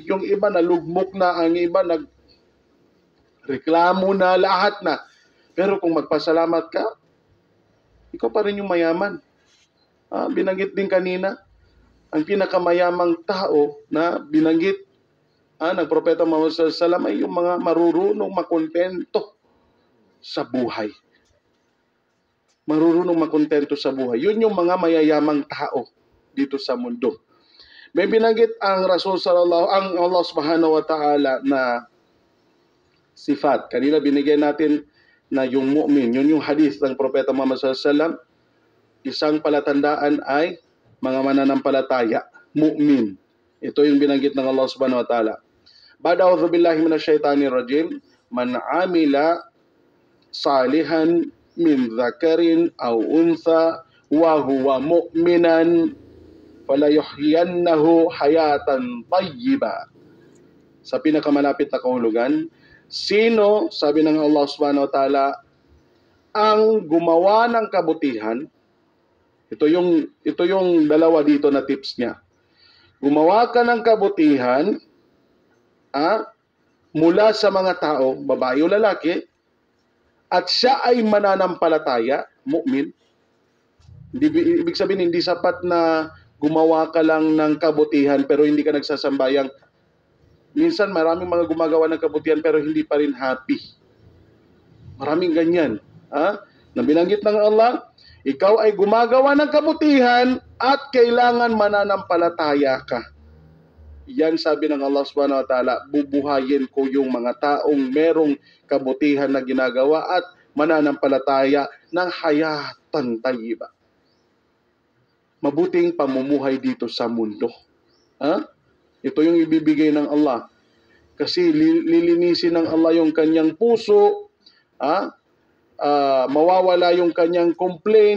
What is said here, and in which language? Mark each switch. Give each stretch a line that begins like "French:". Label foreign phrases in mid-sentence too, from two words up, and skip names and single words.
Filipino: Yung iba nalugmok na, ang iba reklamo na, lahat na. Pero kung magpasalamat ka, ikaw pa rin yung mayaman. Binanggit din kanina, ang pinakamayamang tao na binanggit ng Propeta Muhammad
Arabic: صلى الله عليه وسلم
Filipino: ay yung mga marurunong makontento sa buhay. Marurunong makontento sa buhay. Yun yung mga mayayamang tao dito sa mundo. May binanggit ang ang Allah
Arabic: سبحانه وتعالى
Filipino: na sifat. Kanina binigyan natin na yung mu'min. Yun yung hadith ng Propeta Muhammad
Arabic: صلى الله عليه وسلم.
Filipino: Isang palatandaan ay mga mananampalataya, mu'min. Ito yung binanggit ng Allah
Arabic: سبحانه وتعالى. بعد أعوذ بالله من الشيطان الرجيم من عمل صالحا من ذكر أو أنثى وهو مؤمن فلنحيينه حياة طيبة.
Filipino: Sa pinakamalapit na kahulugan, sino, sabi ng Allah
Arabic: سبحانه وتعالى,
Filipino: ang gumawa ng kabutihan, ito yung dalawa dito na tips niya. Gumawa ka ng kabutihan mula sa mga tao, babae o lalaki, at siya ay mananampalataya, mu'min. Ibig sabihin, hindi sapat na gumawa ka lang ng kabutihan pero hindi ka nagsasambayang. Minsan maraming mga gumagawa ng kabutihan pero hindi pa rin happy. Maraming ganyan. Na binanggit ng Allah, ikaw ay gumagawa ng kabutihan at kailangan mananampalataya ka. Yan sabi ng Allah
Arabic: سبحانه وتعالى,
Filipino: bubuhayin ko yung mga taong merong kabutihan na ginagawa at mananampalataya ng
Arabic: حياة طيبة.
Filipino: Mabuting pamumuhay dito sa mundo. Ito yung ibibigay ng Allah. Kasi lilinisin ng Allah yung kanyang puso, mawawala yung kanyang complaint.